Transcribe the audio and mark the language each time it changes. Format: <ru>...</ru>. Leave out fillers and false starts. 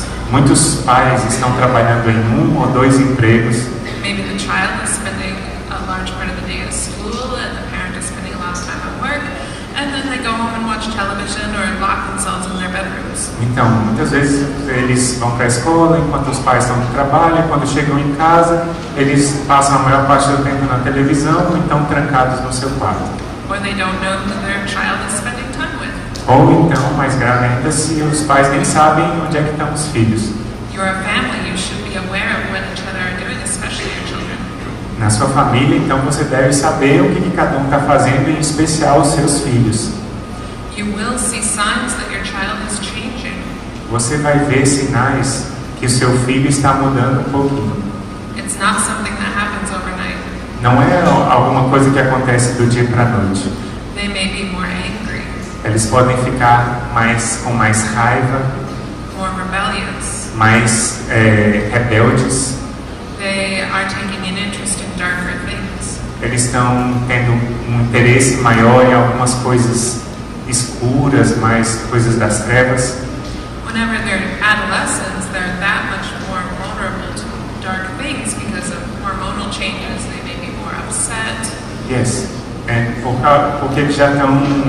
<pt>Muitos pais estão trabalhando em 1 ou 2 empregos.</pt> <en>Maybe the child is spending a large part of the day at school and the parent is spending a lot of time at work, and then they go home and watch television or lock themselves in their bedrooms.</en> <pt>Então, muitas vezes eles vão para a escola enquanto os pais estão no trabalho, e quando chegam em casa, eles passam a maior parte do tempo na televisão ou então trancados no seu quarto.</pt> <en>Or they don't know who their child is spending time with.</en> <pt>Ou então, mais grave ainda, se os pais nem sabem onde é que estão os filhos.</pt> <en>You're a family, you should be aware of what each other are doing, especially your children.</en> <pt>Na sua família, então, você deve saber o que cada um está fazendo, em especial os seus filhos.</pt> <en>You will see signs that your child is changing.</en> <pt>Você vai ver sinais que o seu filho está mudando um pouquinho.</pt> <en>It's not something that happens overnight.</en> <pt>Não é alguma coisa que acontece do dia para a noite.</pt> <en>They may be more angry.</en> <pt>Eles podem ficar com mais raiva,</pt> <en>more rebellious,</en> <pt>mais rebeldes.</pt> <en>They are taking an interest in darker things.</en> <pt>Eles estão tendo um interesse maior em algumas coisas escuras, mais coisas das trevas.</pt> <en>Whenever they're adolescents, they're that much more vulnerable to dark things because of hormonal changes. They may be more upset. Yes.</en> <pt>Porque eles já estão</pt>